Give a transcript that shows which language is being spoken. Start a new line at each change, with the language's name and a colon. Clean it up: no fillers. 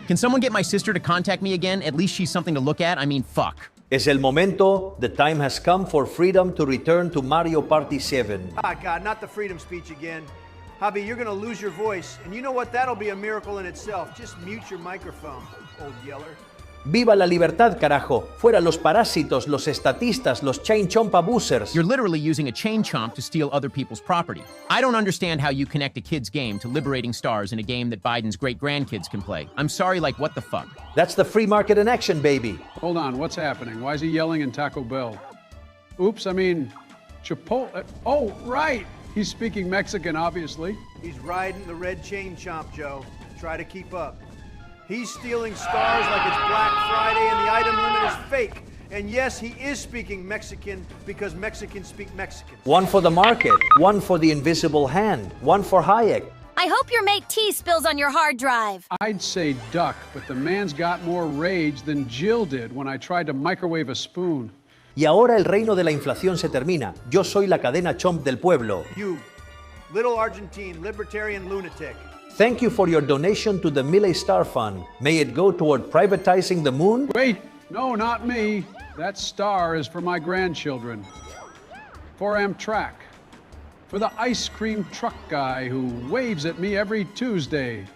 English: Can someone get my sister to contact me again? At least she's something to look at. I mean, fuck.
Spanish: Es el momento.
English: The time has come for freedom to return to Mario Party 7. Ah, God, not the freedom speech again. Javi, you're gonna lose your voice. And you know what? That'll be a miracle in itself. Just mute your microphone, old yeller.
Spanish: Viva la libertad, carajo. Fuera los parásitos, los estatistas, los Chain Chomp abusers.
English: You're literally using a chain chomp to steal other people's property. I don't understand how you connect a kid's game to liberating stars in a game that Biden's great-grandkids can play. I'm sorry, like, what the fuck? That's the free market in action, baby. Hold on, what's happening? Why is he yelling in Taco Bell? Oops, I mean, Chipotle. Oh, right. He's speaking Mexican, obviously. He's riding the red chain chomp, Joe. Try to keep up. He's stealing stars like it's Black Friday and the item limit is fake. And yes, he is speaking Mexican because Mexicans speak Mexican. One for the market, one for the invisible hand, one for Hayek. I hope your mate T spills on your hard drive. I'd say duck, but the man's got more rage than Jill did when I tried to microwave a spoon.
Spanish: Y ahora el reino de la inflación se termina. Yo soy la cadena Chomp del pueblo.
English: You, little Argentine libertarian lunatic. Thank you for your donation to the Milei Star Fund. May it go toward privatizing the moon. Wait, no, not me. That star is for my grandchildren. For Amtrak. For the ice cream truck guy who waves at me every Tuesday.